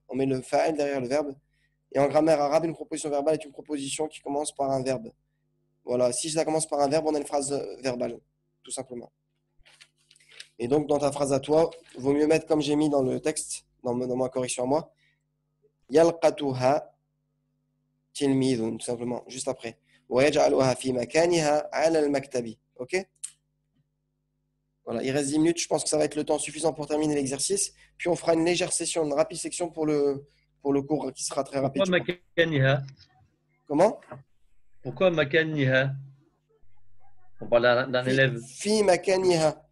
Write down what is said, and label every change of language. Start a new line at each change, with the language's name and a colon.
French: On met le fa'il derrière le verbe. Et en grammaire arabe, une proposition verbale est une proposition qui commence par un verbe. Voilà. Si ça commence par un verbe, on a une phrase verbale, tout simplement. Et donc, dans ta phrase à toi, il vaut mieux mettre comme j'ai mis dans le texte, dans ma correction à moi, yalqatuha tilmidun, tout simplement, juste après.
Arabic: ويجعلها في مكانها على المكتب.
French: Ok? Voilà, il reste 10 minutes. Je pense que ça va être le temps suffisant pour terminer l'exercice. Puis on fera une légère session, une rapide section pour le cours qui sera très rapide. Pourquoi makaniha? Comment? Pourquoi makaniha? On parle d'un élève.
Arabic: Fi makaniha.